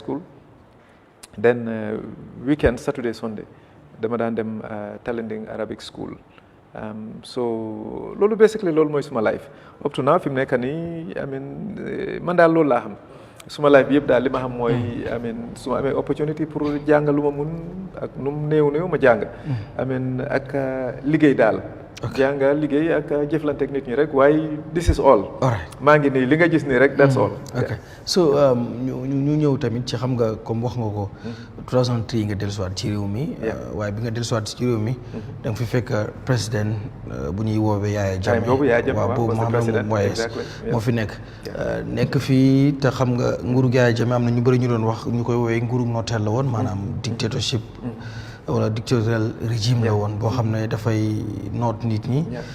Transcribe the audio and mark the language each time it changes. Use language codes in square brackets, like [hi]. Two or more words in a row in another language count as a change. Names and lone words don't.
[en] School then weekend Saturday Sunday [wo] dama daan dem Talending Arabic School so loolu basically loolu mooy suma [en] life up to now [wo] fi mu nekk nii [en] I mean [wo] man daal loolu laa xam suma life bi yëpp daal li ma xam mooy [en] I mean [wo] su ma amee opportunity pour jàng lu ma mun ak nu mu néew ma jàng [en] I mean [wo] ak liggéey daal jàng liggéey ak jëflante ak nit ñi rek waaye [en] this is all [wo] maa ngi nii li nga gis nii rek [en] that's all [wo] so ñu ñëw tamit ci xam nga comme wax nga ko 2003 nga dellusiwaat ci réew mi waaye bi nga dellusiwaat ci réew mi da nga fi fekk président bu ñuy woowee Yaya Jammeh waaw boobu moom mooy moo fi nekk fii te xam nga nguuru Yaya Jammeh am na ñu bëri ñu doon wax ñu koy woowee nguuru nooteel la woon maanaam dictatorship wala [en] dictatorial régime [wo] la woon boo xam ne dafay noot nit ñi